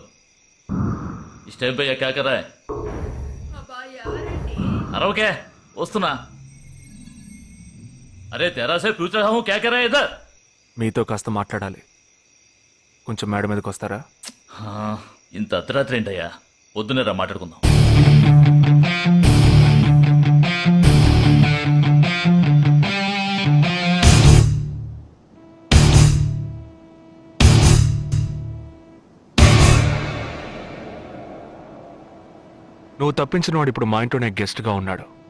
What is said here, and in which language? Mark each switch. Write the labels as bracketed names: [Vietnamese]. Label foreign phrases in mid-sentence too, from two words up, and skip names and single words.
[Hindi] इस टाइम पे क्या कर रहा है? अरे क्या वस्तुना? अरे तेरा से पूछ रहा हूँ क्या कर रहा है इधर? [Telugu] మీతో కాస్త మాట్లాడాలి. కొంచెం మేడ మీదకి వస్తారా? ఇంత అర్ధరాత్రి ఏంటయ్యా? పొద్దునే రా మాట్లాడుకుందాం. నువ్వు తప్పించిన వాడు ఇప్పుడు మా ఇంట్లోనే గెస్ట్గా ఉన్నాడు.